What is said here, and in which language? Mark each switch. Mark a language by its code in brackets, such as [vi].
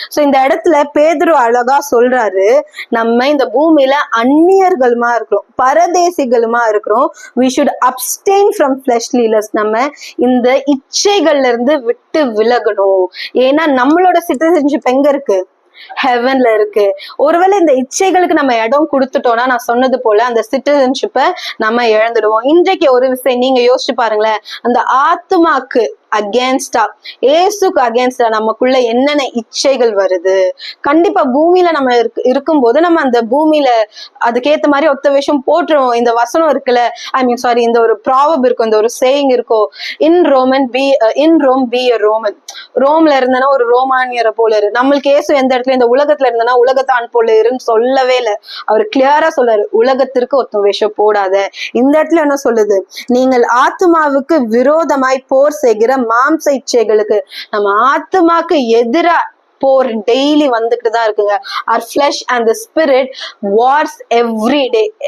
[ta] So இந்த இடத்துல பேதுரு அழகா சொல்றாரு, நம்ம இந்த பூமியில அந்நியர்களுமா இருக்கிறோம், பரதேசிகளுமா இருக்கிறோம். [en] we should abstain from fleshly lust. [ta] நம்ம இந்த இச்சைகள்ல இருந்து விட்டு விலகணும். ஏன்னா நம்மளோட சிட்டிசன்ஷிப் எங்க இருக்கு? ஹெவன்ல இருக்கு. ஒருவேளை இந்த இச்சைகளுக்கு நம்ம இடம் கொடுத்துட்டோம்னா, நான் சொன்னது போல அந்த சிட்டிசன்ஷிப்பை நம்ம இழந்துடுவோம். இன்றைக்கு ஒரு விஷயம் நீங்க யோசிச்சு பாருங்களேன், அந்த ஆத்துமாக்கு அகேன்ஸ்டா, ஏசுக்கு அகேன்ஸ்டா நமக்குள்ள என்னென்ன இச்சைகள் வருது. கண்டிப்பா பூமியில நம்ம இருக்கும்போது நம்ம அந்த பூமியில அதுக்கேத்த மாதிரி ஒத்த விஷயம் போட்டுருவோம். இந்த வசனம் இருக்குல்ல, இந்த ஒரு ப்ராவர்ப் இருக்கும், இந்த ஒரு சேயிங் இருக்கும், [en] In Rome be a Roman. [ta] ரோம்ல இருந்தனா ஒரு ரோமானியரை போல இரு. நம்மளுக்கு ஏசு எந்த இடத்துல இந்த உலகத்துல இருந்தனா உலகத்தான் போல இருன்னு சொல்லவே இல்லை. அவர் கிளியரா சொல்றாரு, உலகத்திற்கு ஒத்த விஷயம் போடாத. இந்த இடத்துல என்ன சொல்லுது? நீங்கள் ஆத்துமாவுக்கு விரோதமாய் போர் செய்கிற மாம்ச இச்சைகளுக்கு. நம்ம ஆத்துமாக்கு எதிரா போர் டெய்லி வந்துட்டு தான் இருக்குங்க. [en] our flesh and the spirit wars every day.